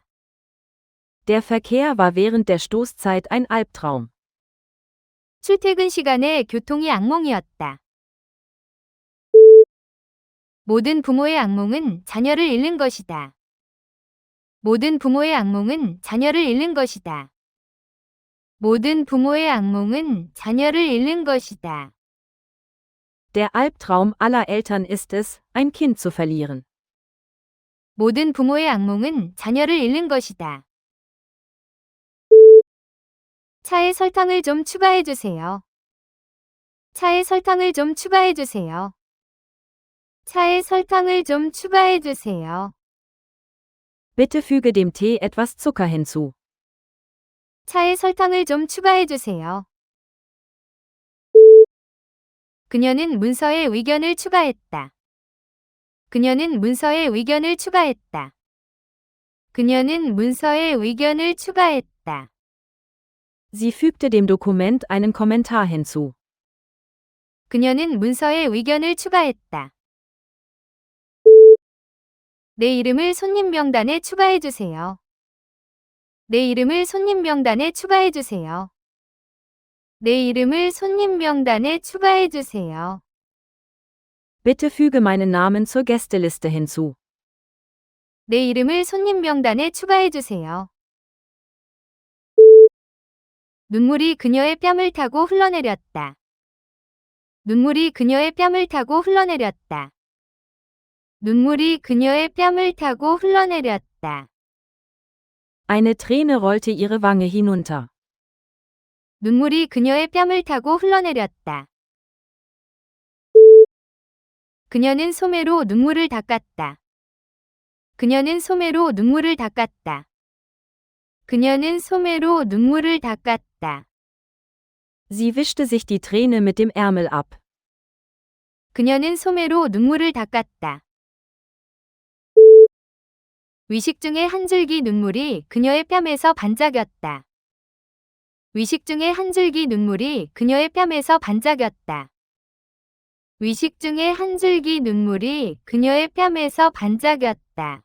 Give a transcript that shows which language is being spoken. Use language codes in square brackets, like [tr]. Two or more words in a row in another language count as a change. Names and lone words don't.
[de] Der Verkehr war während der Stoßzeit ein Albtraum. [ko] 출퇴근 시간에 교통이 악몽이었다. 모든 부모의 악몽은 자녀를 잃는 것이다. 모든 부모의 악몽은 자녀를 잃는 것이다. 모든 부모의 악몽은 자녀를 잃는 것이다. [de] Der Albtraum aller Eltern ist es, ein Kind zu verlieren. [ko] 모든 부모의 악몽은 자녀를 잃는 것이다. 차에 설탕을 좀 추가해 주세요. 차에 설탕을 좀 추가해 주세요. 차에 설탕을 좀 추가해 주세요. [de] Bitte füge dem Tee etwas Zucker hinzu. [ko] 차에 설탕을 좀 추가해 주세요. 그녀는 문서에 의견을 추가했다. 그녀는 문서에 의견을 추가했다. 그녀는 문서에 의견을 추가했다. [de] Sie fügte dem Dokument einen Kommentar hinzu. [ko] 그녀는 문서에 의견을 추가했다. 내 이름을 손님 명단에 추가해 주세요. 내 이름을 손님 명단에 추가해 주세요. 내 이름을 손님 명단에 추가해 주세요. [de] Bitte füge meinen Namen zur Gästeliste hinzu. [ko] 내 이름을 손님 명단에 추가해 주세요. 눈물이 그녀의 뺨을 타고 흘러내렸다. 눈물이 그녀의 뺨을 타고 흘러내렸다. 눈물이 그녀의 뺨을 타고 흘러내렸다. [de] Eine Träne rollte ihre Wange hinunter. [ko] 눈물이 그녀의 뺨을 타고 흘러내렸다. 그녀는 소매로 눈물을 닦았다. 그녀는 소매로 눈물을 닦았다. 그녀는 소매로 눈물을 닦았다. [de] Sie wischte sich die Träne mit dem Ärmel ab. [ko] 그녀는 소매로 눈물을 닦았다. 위식 중에 한 줄기 눈물이 그녀의 뺨에서 반짝였다. 위식 중에 한 줄기 눈물이 그녀의 뺨에서 반짝였다. 위식 중에 한 줄기 눈물이 그녀의 뺨에서 반짝였다.